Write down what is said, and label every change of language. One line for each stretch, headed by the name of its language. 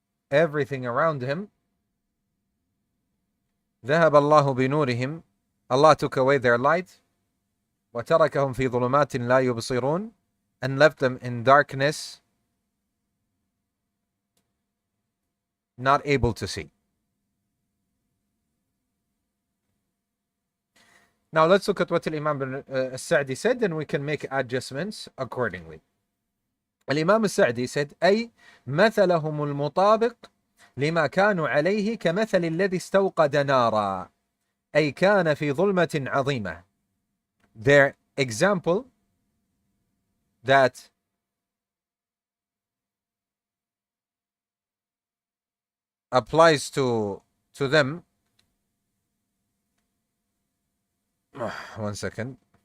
English: everything around him,
Arabic: ذهب الله بنورهم,
English: Allah took away their light,
Arabic: وتركهم في ظلمات لا يبصرون,
English: and left them in darkness, not able to see. Now let's look at what Imam al-Sa'di said, and we can make adjustments accordingly. Imam al-Sa'di said,
Arabic: أي مثلهم المطابق لما كانوا عليه كمثل الذي استوقد نارا أي كان في ظلمة عظيمة.
English: Their example that applies to them. One second.